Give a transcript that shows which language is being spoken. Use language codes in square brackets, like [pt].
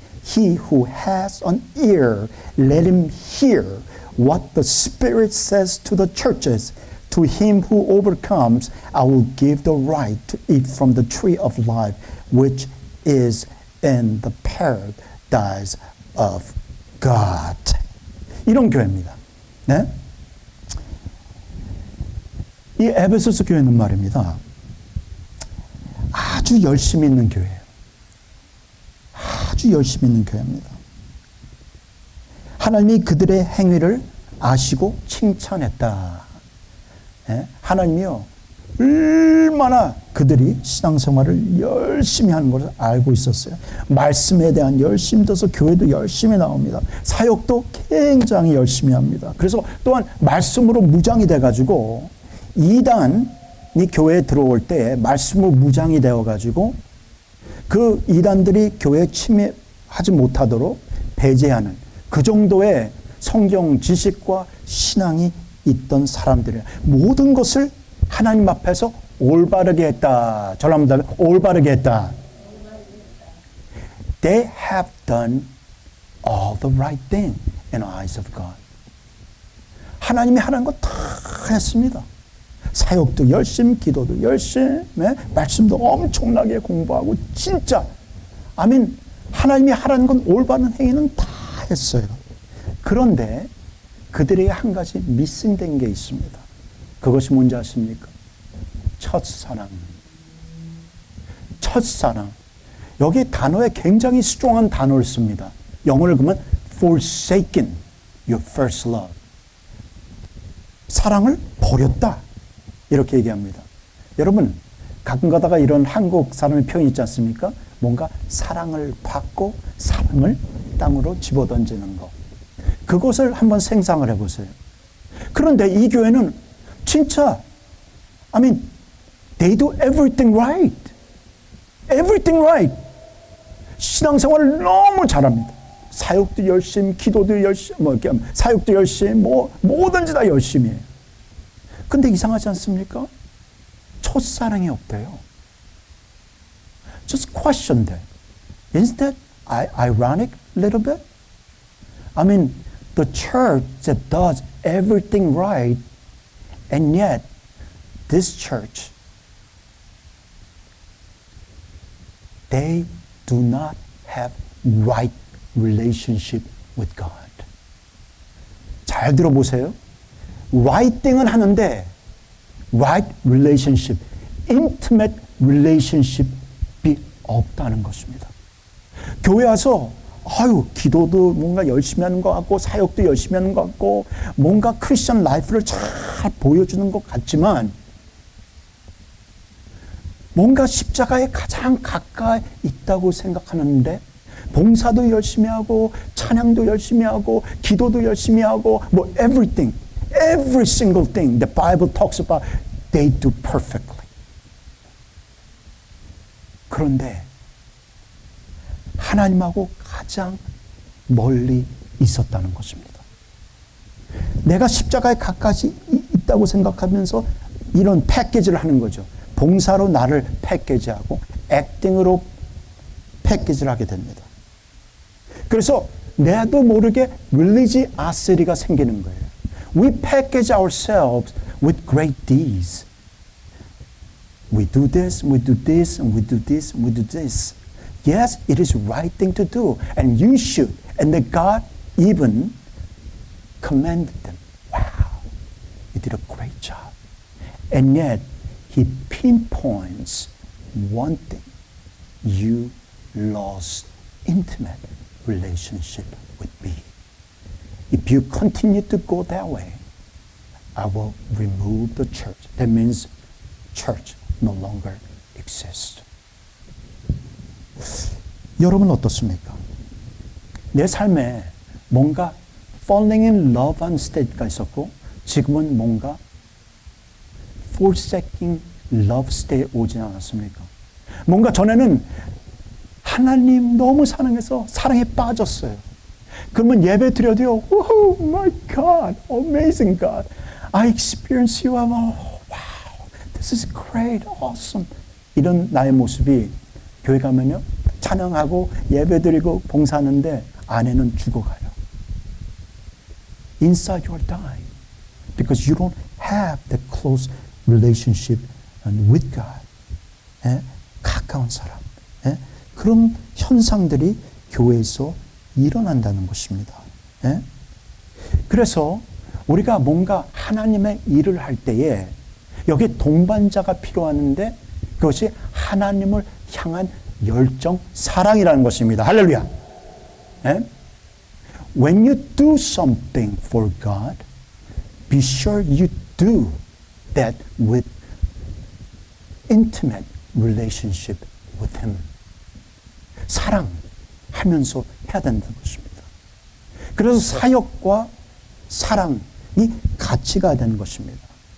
[en] He who has an ear, let him hear what the Spirit says to the churches. To him who overcomes, I will give the right to eat from the tree of life, which is in the paradise of God. [ko] 이런 교회입니다. 네? 이 에베소서 교회는 말입니다. 아주 열심히 있는 교회예요. 아주 열심히 있는 교회입니다. 하나님이 그들의 행위를 아시고 칭찬했다. 네? 하나님이요, 얼마나 그들이 신앙생활을 열심히 하는 것을 알고 있었어요. 말씀에 대한 열심도서 교회도 열심히 나옵니다. 사역도 굉장히 열심히 합니다. 그래서 또한 말씀으로 무장이 돼가지고 이단이 교회에 들어올 때 말씀으로 무장이 되어가지고 그 이단들이 교회에 침입하지 못하도록 배제하는 그 정도의 성경 지식과 신앙이 있던 사람들이에요. 모든 것을 하나님 앞에서 올바르게 했다. 저를 한번 더 올바르게 했다. [en] They have done all the right thing in the eyes of God. [ko] 하나님이 하라는 거 다 했습니다. 사역도 열심히, 기도도 열심히, 말씀도 엄청나게 공부하고 진짜 아멘. 하나님이 하라는 건 올바른 행위는 다 했어요. 그런데 그들에게 한 가지 미싱된 게 있습니다. 그것이 뭔지 아십니까? 첫사랑. 첫사랑. 여기 단어에 굉장히 스트롱한 단어를 씁니다. 영어를 보면 [en] forsaken your first love. [ko] 사랑을 버렸다. 이렇게 얘기합니다. 여러분, 가끔 가다가 이런 한국 사람의 표현이 있지 않습니까? 뭔가 사랑을 받고 사랑을 땅으로 집어던지는 거. 그것을 한번 생상을 해보세요. 그런데 이 교회는 진짜, [en] I mean, they do everything right. Everything right. [ko] 신앙생활을 너무 잘합니다. 사역도 열심히, 기도도 열심히, 사역도 열심히, 뭐든지 다 열심히 해요. 근데 이상하지 않습니까? 첫사랑이 없대요. [en] Just question that. Isn't that ironic a little bit? I mean, the church that does everything right, and yet this church, they do not have right relationship with God. [ko] 잘 들어보세요. [en] right thing은 [ko] 하는데 [en] right relationship, intimate relationship이 [ko] 없다는 것입니다. 교회 와서 기도도 뭔가 열심히 하는 것 같고 사역도 열심히 하는 것 같고 뭔가 크리스천 라이프를 잘 보여주는 것 같지만 뭔가 십자가에 가장 가까이 있다고 생각하는데 봉사도 열심히 하고 찬양도 열심히 하고 기도도 열심히 하고 뭐 [en] everything, every single thing the Bible talks about they do perfectly. [ko] 그런데 하나님하고 가장 멀리 있었다는 것입니다. 내가 십자가에 가까이 있다고 생각하면서 이런 패키지를 하는 거죠. 봉사로 나를 패키지하고 액팅으로 패키지를 하게 됩니다. 그래서 나도 모르게 religiosity가 생기는 거예요. [en] We package ourselves with great deeds. We do this, we do this, and we do this, and we do this. Yes, it is right thing to do, and you should. And that God even commended them. Wow, you did a great job. And yet, He pinpoints one thing. You lost intimate relationship with me. If you continue to go that way, I will remove the church. That means church no longer exists. [ko] 여러분 어떻습니까? 내 삶에 뭔가 [en] falling in love [ko] 한 state가 있었고 지금은 뭔가 [en] forsaking love state [ko] 오지 않았습니까? 뭔가 전에는 하나님 너무 사랑해서 사랑에 빠졌어요. 그러면 예배 드려도요. [en] Oh my God, amazing God. I experience you. Wow, this is great, awesome. [ko] 이런 나의 모습이 교회 가면요. 찬양하고 예배 드리고 봉사하는데 안에는 죽어가요. [en] Inside you are dying because you don't have the close relationship with God. [ko] 가까운 사람. 그런 현상들이 교회에서 일어난다는 것입니다. 그래서 우리가 뭔가 하나님의 일을 할 때에 여기 동반자가 필요하는데 그것이 하나님을 향한 열정, 사랑이라는 것입니다. 할렐루야. [en] When you do something for God, be sure you do that with intimate relationship with Him. [ko] 사랑하면서 해야 된다는 것입니다. 그래서 사역과 사랑이 같이 가야 되는 것입니다.